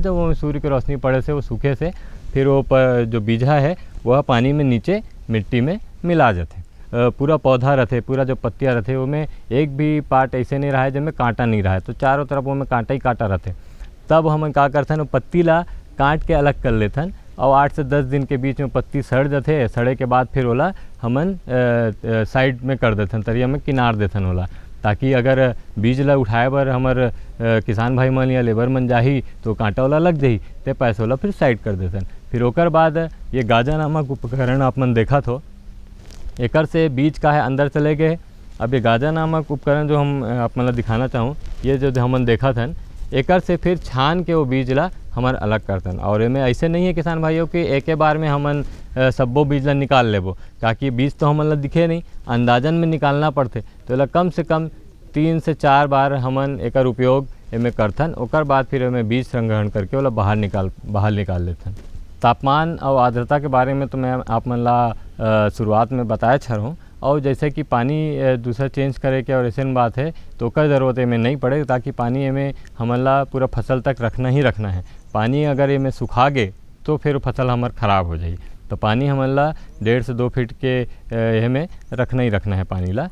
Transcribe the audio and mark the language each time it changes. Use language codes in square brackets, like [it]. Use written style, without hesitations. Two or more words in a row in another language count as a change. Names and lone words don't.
[hne] जब वो सूर्य की रोशनी पड़े से वो सूखे से फिर वो जो बीजा है वह पानी में नीचे मिट्टी में मिला जाते। पूरा पौधा रहते, पूरा जो पत्तियाँ रहते उनमें एक भी पार्ट ऐसे नहीं रहा है जिसमें कांटा नहीं रहा है, तो चारों तरफ उनमें कांटा ही कांटा रहते। तब हम का करथन पत्ती ला काट के अलग कर लेथन और 8 से 10 दिन के बीच में पत्ती सड़ जाते। सड़े के बाद फिर ओला हमन साइड में कर देथन, तरिया में किनार देथन ओला, ताकि अगर बीज ला उठाए बर हमर किसान भाई मन या लेबर मन जाही तो कांटा वाला लग जाही, ते पैसा वाला फिर साइड कर देथन। फिर ओकर बाद ये गाजा नामक उपकरण आप मन देखा हो, एकर से बीज का है अंदर चले गए। अब ये गाजा नामक उपकरण जो हम आप मन दिखाना चाहूँ, ये जो हमन देखा थन एकर से फिर छान के वो बीज ला हमार अलग करतन। और इमें ऐसे नहीं है किसान भाइयों कि एक बार में हमन सब्बो बीज ला निकाल लेबो, ताकि बीज तो हमन ला दिखे नहीं, अंदाजन में निकालना पड़ते। तो ला कम से कम 3 से 4 बार हमन एकर उपयोग एमें करथन। ओकर बाद फिर एमें बीज संग्रहण करके ओला बाहर निकाल लेथन। तापमान और आर्द्रता के बारे में तो मैं आप मन ला शुरुआत में बताया छरहूँ, और जैसे कि पानी दूसरा चेंज करे के और ऐसे बात है तो ओकर ज़रूरत में नहीं पड़े, ताकि पानी में हमन ला पूरा फसल तक रखना ही रखना है। पानी अगर ये में सुखा गए तो फिर फसल हमार ख़राब हो जाए, तो पानी हमन ला 1.5 से 2 फीट के ये में रखना ही रखना है पानी ला।